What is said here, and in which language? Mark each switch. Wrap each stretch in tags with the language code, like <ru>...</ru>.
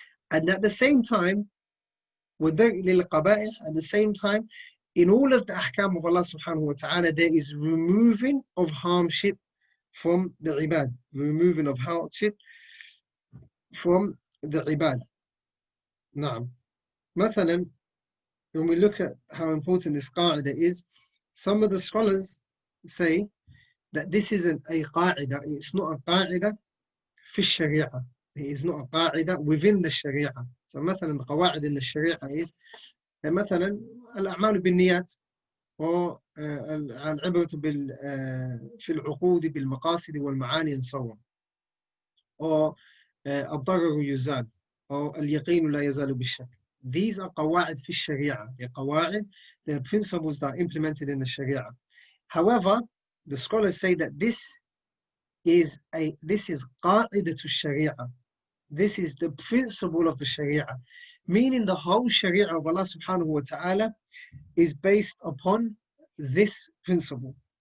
<en>And at the same time, at the same time, in all of the ahkam of Allah subhanahu wa ta'ala, there is removing of hardship from the ibad, removing of hardship from the ibad. Naam. Mathalan, when we look at how important this qa'idah is, some of the scholars say that this isn't a qa'idah, it's not a qa'idah fi sharia. It is not a qa'idah within the sharia. So mathalan, the qawaa'id in the sharia is</en> <ar>مثلا الأعمال بالنيات أو العبرة في العقود بالمقاصد والمعاني</ar> <en>and so on,</en> <ar>أو الضرر يزال أو اليقين لا يزال بالشك.</ar> <en>These are</en> <ar>قواعد في الشريعة.</ar> <en>They're قواعد, they're principles that are implemented in the sharia. However, the scholars say that this is</en> <ar>قاعدة الشريعة.</ar> <en>This is the principle of the sharia. Meaning the whole sharia of Allah subhanahu wa ta'ala is based upon this principle.</en>